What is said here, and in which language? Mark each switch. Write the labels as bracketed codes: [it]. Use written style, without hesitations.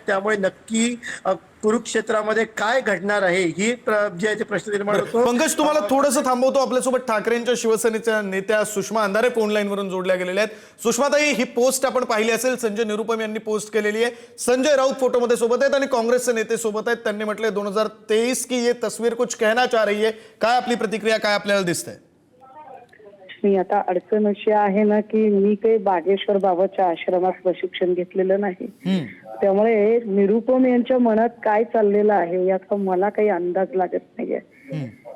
[mr] त्यामुळे नक्की कुरुक्षेत्रामध्ये काय घडणार आहे ही जे आहे ते प्रश्न निर्माण होतो। पंकज, तुम्हाला थोडंसं थांबवतो। आपल्यासोबत ठाकरेंच्या शिवसेनेच्या नेत्या सुषमा अंधारे फोन लाईन वरून जोडल्या गेलेल्या आहेत। सुषमाताई, ही पोस्ट आपण पाहिली असेल, संजय निरुपम यांनी पोस्ट केलेली आहे। संजय राऊत फोटोमध्ये सोबत आहेत आणि काँग्रेसचे नेते सोबत आहेत। त्यांनी म्हटलंय [hi] 2023 की ये तस्वीर कुछ कहना चाह रही है। [mr] काय आपली प्रतिक्रिया, काय आपल्याला दिसतंय? मी आता अडचण अशी आहे ना की मी काही बागेश्वर बाबाच्या आश्रमात प्रशिक्षण घेतलेलं नाही, त्यामुळे निरुपम यांच्या मनात काय चाललेलं आहे याचा मला काही अंदाज लागत नाहीये।